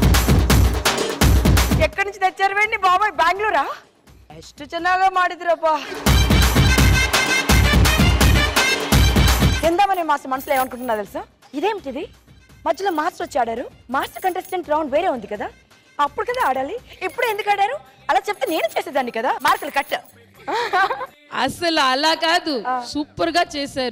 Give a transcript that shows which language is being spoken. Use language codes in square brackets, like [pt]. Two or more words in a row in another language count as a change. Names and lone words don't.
[te] ఎక్కడి నుంచి తెచ్చారు వెండి బాబాయ్ బెంగళూరా [kn] ಎಷ್ಟು ಚೆನ್ನಾగా ಮಾಡಿದ್ರಪ್ಪ [te] ఎందామనే మనసులో ఏమనుకుంటున్నా తెలుసా ఇదేమిటిది మధ్యలో మాస్టర్ వచ్చి ఆడారు మాస్టర్ [en] contestant round [te] వేరే ఉంది కదా అప్పుడు కదా ఆడాలి ఇప్పుడు ఎందుకు ఆడారు అలా చెప్తే నేను చేసేదాన్ని కదా మార్కులు కట్ అసలు అలా కాదు సూపర్ గా చేశారు